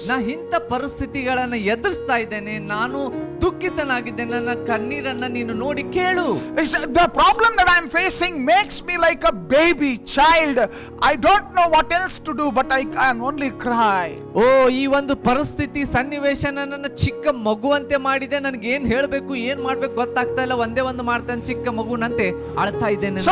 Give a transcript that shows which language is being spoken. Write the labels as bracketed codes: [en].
[kn] ನಾ ಇಂಥ ಪರಿಸ್ಥಿತಿಗಳನ್ನ ಎದುರಿಸ್ತಾ ಇದ್ದೇನೆ, ನಾನು ದುಃಖಿತನಾಗಿದ್ದೇನೆ, ನನ್ನ ಕಣ್ಣೀರನ್ನ ನೀನು ನೋಡಿ ಕೇಳು. [en] The problem that I'm facing makes me like a baby child. I don't know what else to do, but I can only cry. [kn] ಓ, ಈ ಒಂದು ಪರಿಸ್ಥಿತಿ, ಸನ್ನಿವೇಶ ನನ್ನನ್ನು ಚಿಕ್ಕ ಮಗುವಂತೆ ಮಾಡಿದೆ. ನನಗೆ ಏನ್ ಹೇಳ್ಬೇಕು, ಏನ್ ಮಾಡ್ಬೇಕು ಗೊತ್ತಾಗ್ತಾ ಇಲ್ಲ. ಒಂದೇ ಒಂದು ಮಾಡ್ತಾನೆ, ಚಿಕ್ಕ ಮಗುನಂತೆ ಅಳ್ತಾ ಇದ್ದೇನೆ.